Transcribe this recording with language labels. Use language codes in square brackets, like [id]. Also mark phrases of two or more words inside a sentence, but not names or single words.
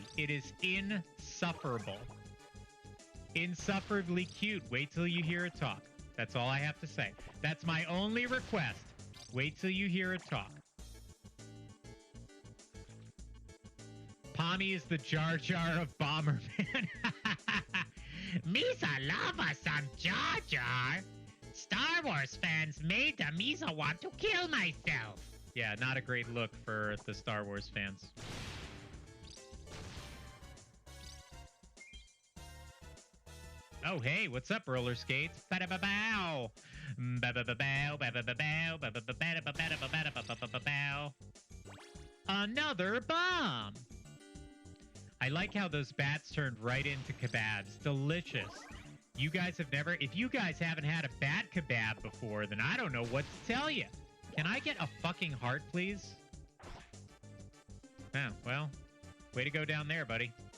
[en] It is insufferable. Insufferably cute. Wait till you hear it talk. That's all I have to say. That's my only request. Wait till you hear it talk. Pommy is the Jar Jar of Bomberman. Misa lava some Jar Jar. Star Wars fans made the Misa want to kill myself. Yeah, not a great look for the Star Wars fans. Oh, hey, what's up, roller skates? Ba-da-ba-bow. Ba-ba-ba-bow, ba-ba-ba-bow, ba-ba-ba-ba-da-ba-ba-da-ba-ba-ba-ba-bow. Another bomb. I like how those bats turned right into kebabs. Delicious. You guys have never... If you guys haven't had a bat kebab before, then I don't know what to tell you. Can I get a fucking heart, please? Oh, well, way to go down there, buddy.